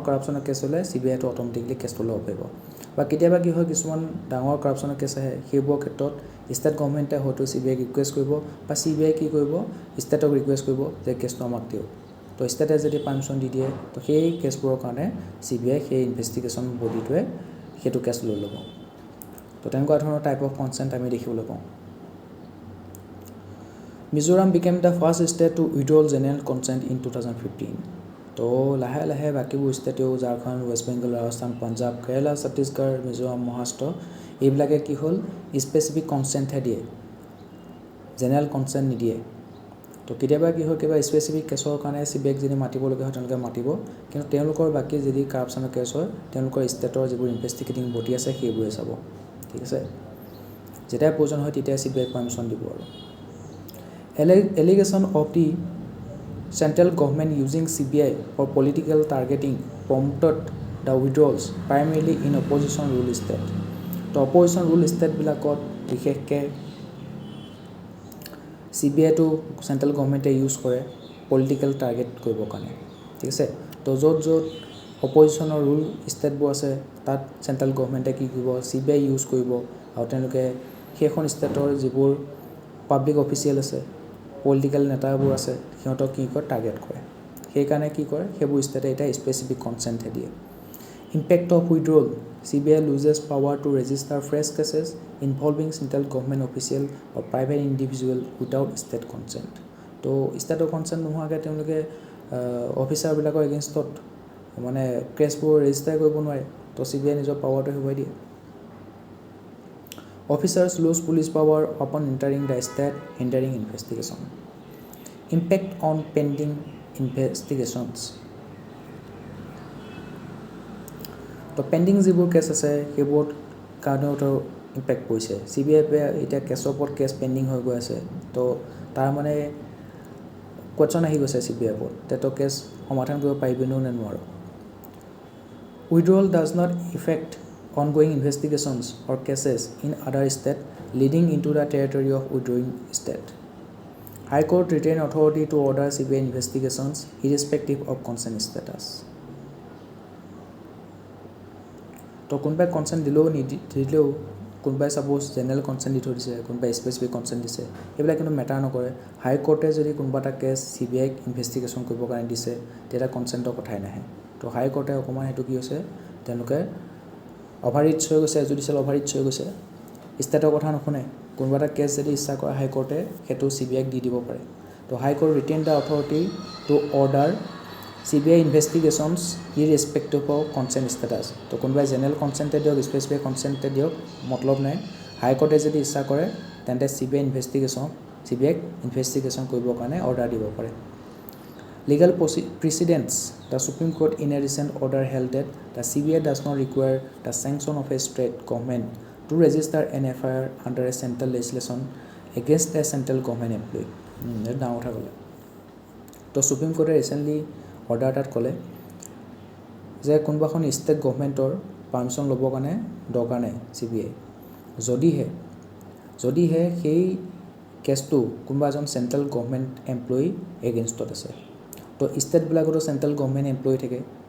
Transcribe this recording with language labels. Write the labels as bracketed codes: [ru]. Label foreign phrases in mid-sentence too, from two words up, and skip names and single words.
[as] কৰাপশ্যনৰ কেছ হ'লে CBIটো অট'মেটিকলি কেছটো ল'ব পাৰিব বা কেতিয়াবা কি হয় কিছুমান ডাঙৰ কৰাপশ্যনৰ কেছ আহে সেইবোৰৰ ক্ষেত্ৰত [en] state government [as] হয়তো CBIক ৰিকুৱেষ্ট কৰিব বা CBI কি কৰিব ষ্টেটক ৰিকুৱেষ্ট কৰিব যে কেছটো আমাক দিয়ক তো ষ্টেটে যদি পাৰ্মিশ্যন দি দিয়ে তো সেই কেছবোৰৰ কাৰণে CBI সেই ইনভেষ্টিগেশ্যন বডিটোৱে সেইটো কেছ লৈ ল'ব তো তেনেকুৱা ধৰণৰ [en] type of consent [as] আমি দেখিবলৈ পাওঁ [en] Mizoram became the first state to withdraw general consent in 2015. [as] তো লাহে লাহে বাকীবোৰ ষ্টেটেও ঝাৰখণ্ড ৱেষ্ট বেংগল ৰাজস্থান পাঞ্জাব কেৰালা ছত্তীশগড় মিজোৰাম মহাৰাষ্ট্ৰ এইবিলাকে কি হ'ল স্পেচিফিক কনচেণ্টহে দিয়ে জেনেৰেল কনচেণ্ট নিদিয়ে তো কেতিয়াবা কি হয় কিবা স্পেচিফিক কেছৰ কাৰণে CBIক যদি মাতিবলগীয়া হয় তেওঁলোকে মাতিব কিন্তু তেওঁলোকৰ বাকী যদি কৰাপশ্যনৰ কেছ হয় তেওঁলোকৰ ষ্টেটৰ যিবোৰ ইনভেষ্টিগেটিং বডি আছে সেইবোৰে চাব ঠিক আছে যেতিয়া প্ৰয়োজন হয় তেতিয়া CBIক পাৰ্মিশ্যন দিব আৰু [en] allegation of the central government using CBI for political targeting prompted the withdrawals primarily in opposition rule state. [as] তো [en] opposition rule state [as] বিলাকত বিশেষকৈ CBIটো [en] central government [as] ইউজ কৰে [en] political target [as] কৰিবৰ কাৰণে ঠিক আছে তো য'ত অপজিশ্যনৰ ৰুল ষ্টেটবোৰ আছে তাত [en] central government [as] কি কৰিব CBI ইউজ কৰিব আৰু তেওঁলোকে সেইখন ষ্টেটৰ যিবোৰ [en] public official [as] আছে পলিটিকেল নেতাবোৰ আছে সিহঁতক কি কৰে টাৰ্গেট কৰে সেইকাৰণে কি কৰে সেইবোৰ ষ্টেটে এটা স্পেচিফিক কনচেণ্টহে দিয়ে [en] impact of withdrawal CBI loses power to register fresh cases involving central government official or private individual without state consent [as] তো ষ্টেটৰ কনচেণ্ট নোহোৱাকৈ তেওঁলোকে অফিচাৰবিলাকৰ এগেইনষ্টত মানে কেছবোৰ ৰেজিষ্টাৰ কৰিব নোৱাৰে তো CBI নিজৰ পাৱাৰটো হেৰুৱাই দিয়ে [en] Officers lose police power upon entering the state, hindering investigation. Impact on pending investigations. [as] তো পেণ্ডিং যিবোৰ কেছ আছে সেইবোৰত কাৰণেও ইম্পেক্ট পৰিছে CBI এতিয়া কেছৰ ওপৰত কেছ পেণ্ডিং হৈ গৈ আছে তো তাৰ মানে কোৱেশ্যন আহি গৈছে CBI ওপৰত তো কেছ সমাধান কৰিব পাৰিবনে নে নোৱাৰো [en] Withdrawal does not affect ongoing investigations or cases in other state leading into the territory of withdrawing state. High Court retain authority to order CBI investigations irrespective of consent status. [as] তো কোনবাই কনসেন্ট দিলেও কোনবাই [en] suppose general consent [as] দি থৈছে কোনবাই [en] specific consent [as] দিছে এইবিলাক কিন্তু মেটাৰ নকৰে হাই কোৰ্টে যদি কোনবা এটা কেছ CBI ইনভেষ্টিগেশ্যন কৰিবৰ কাৰণে দিছে তেতিয়া কনসেন্টৰ কথাই নাহে তো হাই কোৰ্টে অকমান হেতু কি হৈছে তেওঁলোকে অভাৰৰিচ হৈ গৈছে [en] judicial overreach [as] হৈ গৈছে ষ্টেটৰ কথা নুশুনে কোনবা এটা কেছ যদি ইচ্ছা কৰে হাই কোৰ্টে হেতু CBIক দি দিব পাৰে তো [en] High Court retain the authority to order CBI investigations irrespective of consent status [as] তো কোনবাই জেনাৰেল কনসেন্টে দিয়ক স্পেচিফিক কনসেন্টে দিয়ক মতলব নাই হাই কোৰ্টে যদি ইচ্ছা কৰে তেন্তে CBI ইনভেষ্টিগেশ্যন কৰিবৰ কাৰণে অৰ্ডাৰ দিব পাৰে [en] Legal precedents the Supreme Court in a recent order held that the CBI does not require the sanction of a state government to register an FIR under a central legislation against a central government employee [as] ডাঙৰ কথা ক'লে তো [en] Supreme Court recently order [as] এটাত ক'লে যে কোনবাখন ষ্টেট গভৰ্ণমেণ্টৰ পাৰ্মিশ্যন ল'বৰ কাৰণে দৰকাৰ নাই CBI যদিহে সেই কেছটো কোনবা এজন [en] central government employee [as] এগেইনষ্টত আছে তো ষ্টেটবিলাকতো [en] central government employee [as] থাকে তো